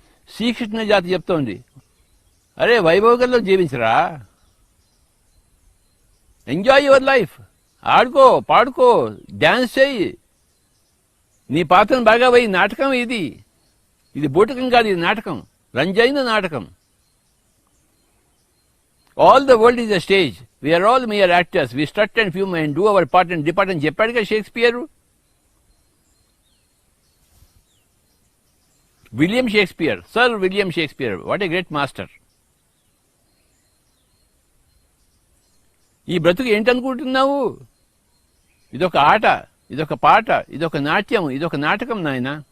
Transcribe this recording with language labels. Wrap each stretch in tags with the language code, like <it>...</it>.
<te>శ్రీకృష్ణ జాతి చెప్తోంది, అరే వైభోగంలో జీవించరా,</te> <en>enjoy your life,</en> <te>ఆడుకో, పాడుకో, డ్యాన్స్ చెయ్యి, నీ పాత్రను బాగా పోయి. నాటకం ఇది, ఇది బూటకం కాదు, ఇది నాటకం, రంజైన నాటకం.</te> <en>All the world is a stage. We are all mere actors. We strut and fume and do our part and depart</en> <te>అని చెప్పాడుగా</te> <en>Shakespeare. William Shakespeare, sir William Shakespeare, what a great master.</en> <te>ఈ బ్రతుకు ఏంటనుకుంటున్నావు? ఇదొక ఆట, ఇదొక పాట, ఇదొక నాట్యం, ఇదొక నాటకం నాయన.</te>